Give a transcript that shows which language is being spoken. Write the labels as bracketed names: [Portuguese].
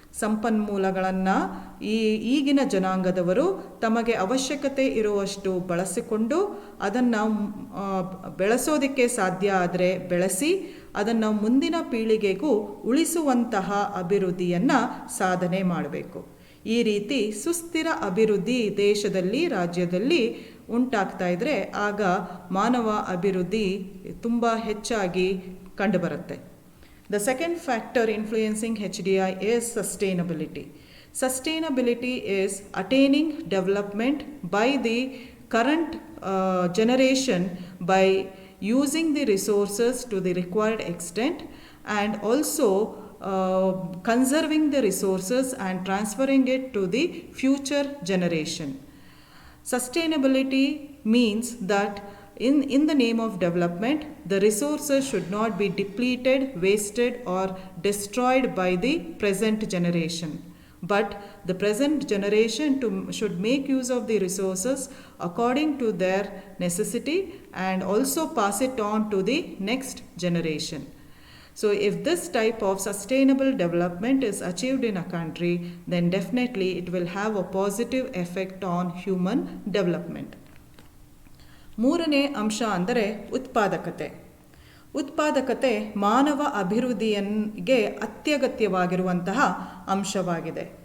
[Kannada] ಸಂಪನ್ಮೂಲಗಳನ್ನು ಈಗಿನ ಜನಾಂಗದವರು ತಮಗೆ ಅವಶ್ಯಕತೆ ಇರುವಷ್ಟು ಬಳಸಿಕೊಂಡು ಅದನ್ನು ಬೆಳೆಸೋದಕ್ಕೆ ಸಾಧ್ಯ ಆದರೆ ಬೆಳೆಸಿ, ಅದನ್ನು ಮುಂದಿನ ಪೀಳಿಗೆಗೂ ಉಳಿಸುವಂತಹ ಅಭಿವೃದ್ಧಿಯನ್ನು ಸಾಧನೆ ಮಾಡಬೇಕು. ಈ ರೀತಿ ಸುಸ್ಥಿರ ಅಭಿವೃದ್ಧಿ ದೇಶದಲ್ಲಿ, ರಾಜ್ಯದಲ್ಲಿ ಉಂಟಾಗ್ತಾ ಇದ್ದರೆ ಆಗ ಮಾನವ ಅಭಿವೃದ್ಧಿ ತುಂಬ ಹೆಚ್ಚಾಗಿ ಕಂಡುಬರುತ್ತೆ. [English] The second factor influencing HDI is sustainability. Sustainability is attaining development by the current generation by using the resources to the required extent, and also conserving the resources and transferring it to the future generation. Sustainability means that in the name of development, the resources should not be depleted, wasted, or destroyed by the present generation. But the present generation should make use of the resources according to their necessity and also pass it on to the next generation. So if this type of sustainable development is achieved in a country, then definitely it will have a positive effect on human development. [Kannada] ಮೂರನೇ ಅಂಶ ಅಂದರೆ ಉತ್ಪಾದಕತೆ. ಉತ್ಪಾದಕತೆ ಮಾನವ ಅಭಿವೃದ್ಧಿಗೆ ಅತ್ಯಗತ್ಯವಾಗಿರುವಂತಹ ಅಂಶವಾಗಿದೆ.